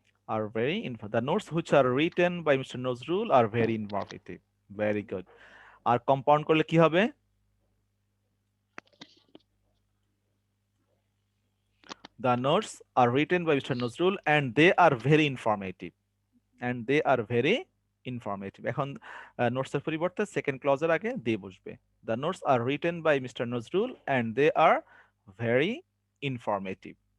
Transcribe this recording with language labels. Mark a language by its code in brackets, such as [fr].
[en] are very the notes which are written by Mr. Nozrul are very informative. Very good. [bn] আর compound করলে কি হবে? [en] The notes are written by Mr. Nozrul and they are very informative. And they are very informative. [bn] এখন নোটসের পরিবর্তে second ক্লজের আগে দিয়ে বসবে। [en] The notes are written by Mr. Nozrul and they are very informative.